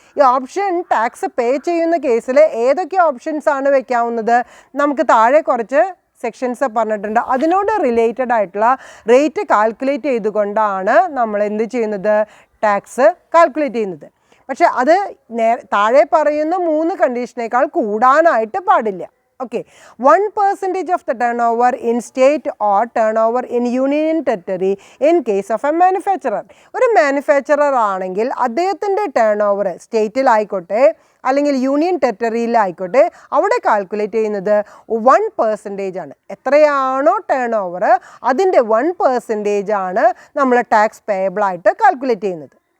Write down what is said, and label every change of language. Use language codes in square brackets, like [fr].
[ml] ഈ option tax പേ ചെയ്യുന്ന കേസിൽ ഏതൊക്കെ ഓപ്ഷൻസ് ആണ് വെക്കാവുന്നത്, നമുക്ക് താഴെ കുറച്ച് സെക്ഷൻസ് പറഞ്ഞിട്ടുണ്ട്. അതിനോട് റിലേറ്റഡ് ആയിട്ടുള്ള റേറ്റ് കാൽക്കുലേറ്റ് ചെയ്തുകൊണ്ടാണ് നമ്മൾ എന്ത് ചെയ്യുന്നത്, ടാക്സ് കാൽക്കുലേറ്റ് ചെയ്യുന്നത്. പക്ഷെ അത് താഴെ പറയുന്ന 3 കണ്ടീഷനേക്കാൾ കൂടാനായിട്ട് പാടില്ല. [en] Okay, 1% of the turnover in state or turnover in union territory in case of a manufacturer. [ml] ഒരു മാനുഫാക്ചറർ ആണെങ്കിൽ അദ്ദേഹത്തിൻ്റെ ടേൺ ഓവർ സ്റ്റേറ്റിലായിക്കോട്ടെ അല്ലെങ്കിൽ യൂണിയൻ ടെറിട്ടറിയിലായിക്കോട്ടെ അവിടെ കാൽക്കുലേറ്റ് ചെയ്യുന്നത് 1% ആണ്. എത്രയാണോ ടേൺ ഓവർ അതിൻ്റെ 1% ആണ് നമ്മൾ ടാക്സ് പേയബിൾ ആയിട്ട് കാൽക്കുലേറ്റ് ചെയ്യുന്നത്.